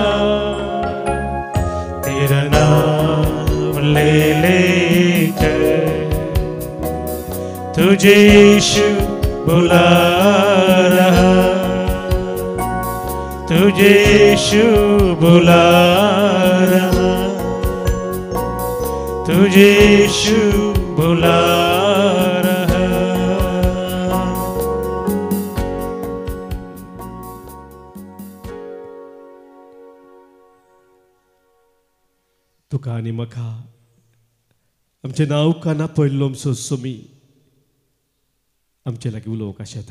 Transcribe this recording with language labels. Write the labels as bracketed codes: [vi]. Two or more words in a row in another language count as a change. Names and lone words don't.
[hi] तेरा नाम ले लेकर तुझे यीशु बुला रहा, तुझे यीशु बुला रहा, तुझे यीशु बुला रहा। [kok] तुका आनी म्हाका आमचें नांव काना पडलो आमचो सोमी आमचे लागीं उलोवंक आशेता।